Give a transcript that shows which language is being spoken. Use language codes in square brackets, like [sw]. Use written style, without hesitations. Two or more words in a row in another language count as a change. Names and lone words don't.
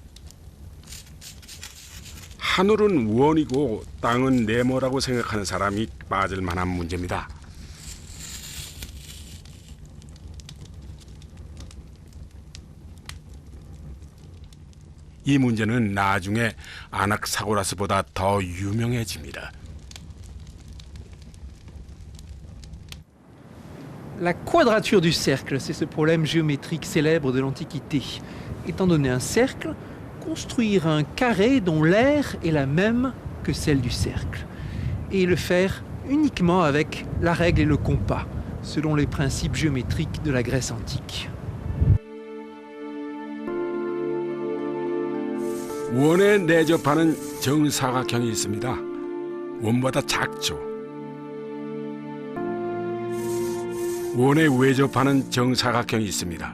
[ko] 하늘은 원이고 땅은 네모라고 생각하는 사람이 빠질 만한 문제입니다. 이 문제는 나중에 아낙사고라스보다 더 유명해집니다. [fr] La quadrature du cercle, c'est ce problème géométrique célèbre de l'Antiquité. Étant donné un cercle, construire un carré dont l'aire est la même que celle du cercle. Et le faire uniquement avec la règle et le compas, selon les principes géométriques de la Grèce antique. [ko] 원에 내접하는 정사각형이 있습니다. 원보다 작죠. 원에 외접하는 정사각형이 있습니다.